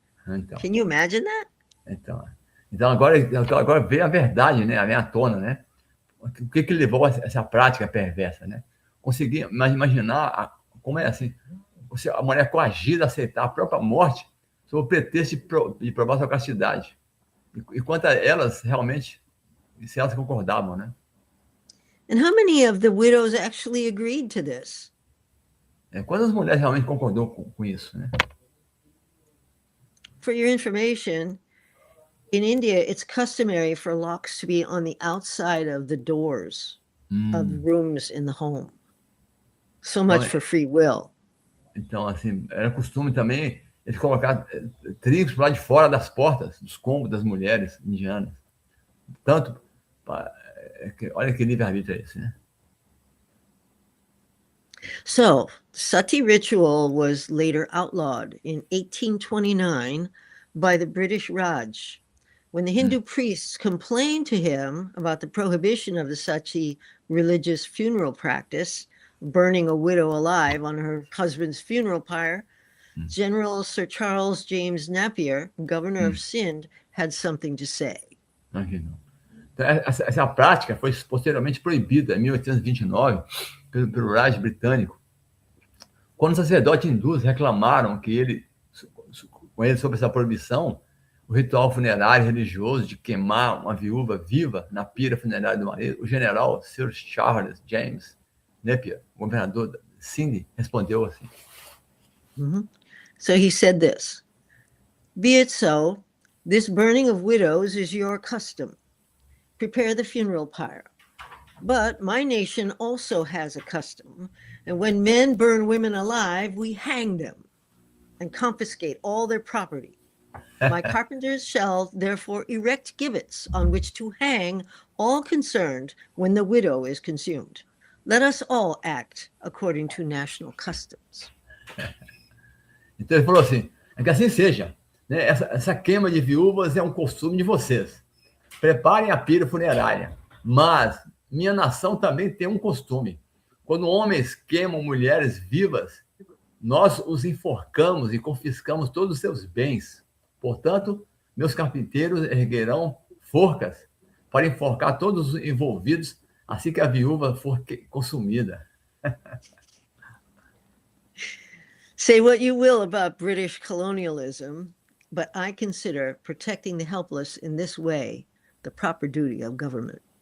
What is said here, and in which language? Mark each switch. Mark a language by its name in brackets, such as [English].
[English] Can you imagine that? [Portuguese] Então agora veio a verdade, né? Vem à tona, né? O que levou a essa prática perversa, né? Consegui imaginar como é assim, a mulher coagida a aceitar a própria morte sob o pretexto de provar sua castidade. E quanto a elas, realmente, se elas concordavam, né? [English] And how many of the widows actually agreed to this? [Portuguese] Quantas mulheres realmente concordou com isso, né? [English] For your information, in India, it's customary for locks to be on the outside of the doors of rooms in the home. So much for free will. [Portuguese] Então, assim, era costume também eles colocar trincos para lá de fora das portas, dos cômodos das mulheres indianas. Tanto, olha que livre-arbítrio é esse, né? [English] So, sati ritual was later outlawed in 1829 by the British Raj. When the Hindu priests complained to him about the prohibition of the sati religious funeral practice, burning a widow alive on her husband's funeral pyre, General Sir Charles James Napier, governor of Sindh, had something to say. [Portuguese] Aqui não. Então, essa prática foi posteriormente proibida em 1829 pelo Raj britânico, quando os sacerdotes hindus reclamaram com ele sobre essa proibição, o ritual funerário religioso de queimar uma viúva viva na pira funerária do marido, o general Sir Charles James Napier, governador de Sindh, respondeu assim. [English] So he said this: "Be it so, this burning of widows is your custom. Prepare the funeral pyre. But my nation also has a custom, and when men burn women alive, we hang them and confiscate all their property. My carpenters shall therefore erect gibbets on which to hang all concerned when the widow is consumed. Let us all act according to national customs." [Portuguese] Então ele falou assim, que assim seja. Né? Essa queima de viúvas é um costume de vocês. Preparem a pira funerária. Mas minha nação também tem um costume. Quando homens queimam mulheres vivas, nós os enforcamos e confiscamos todos os seus bens. Portanto, meus carpinteiros erguerão forcas para enforcar todos os envolvidos assim que a viúva for consumida. [English] Say what you will about British colonialism, but I consider protecting the helpless in this way the proper duty of government.